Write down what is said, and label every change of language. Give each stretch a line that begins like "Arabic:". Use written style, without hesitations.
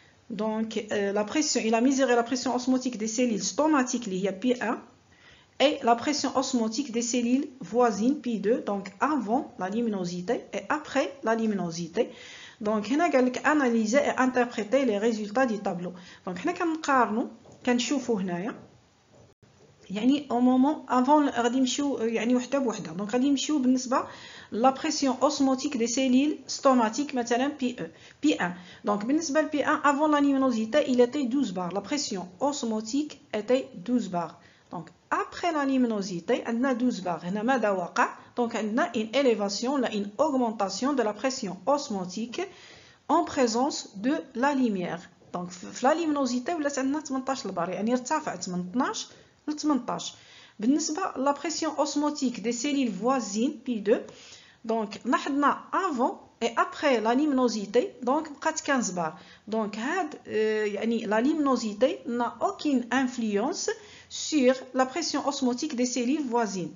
French: Donc il a mesuré la pression osmotique des cellules stomatiques
Arabic: اللي هي
French: P1 et la pression osmotique des cellules voisines P2, donc avant la luminosité et après la luminosité. Donc
Arabic: هنا قال لك
French: analyser et interpréter les résultats du tableau.
Arabic: Donc هنا كنقارنوا كنشوفوا هنايا يعني
French: au moment avant
Arabic: غادي نمشيو يعني وحده بوحده.
French: donc
Arabic: غادي نمشيو بالنسبه
French: la pression osmotique des cellules stomatiques
Arabic: مثلا
French: P1. donc
Arabic: بالنسبه ل
French: P1 avant la luminosité il était 12 bar. La pression osmotique était 12 bar. donc après la luminosité
Arabic: عندنا
French: 12 bar.
Arabic: هنا ماذا وقع؟
French: donc عندنا une élévation là une augmentation de la pression osmotique en présence de la lumière. donc
Arabic: في
French: la luminosité
Arabic: ولات عندنا 18 bar يعني ارتفعت من 12 ل 18. بالنسبه
French: la pression osmotique des cellules voisines P2 donc
Arabic: لاحظنا
French: avant et après la luminosité donc
Arabic: بقات
French: 15 bar. donc
Arabic: هاد يعني
French: la luminosité n'a aucune influence sur la pression osmotique des cellules voisines.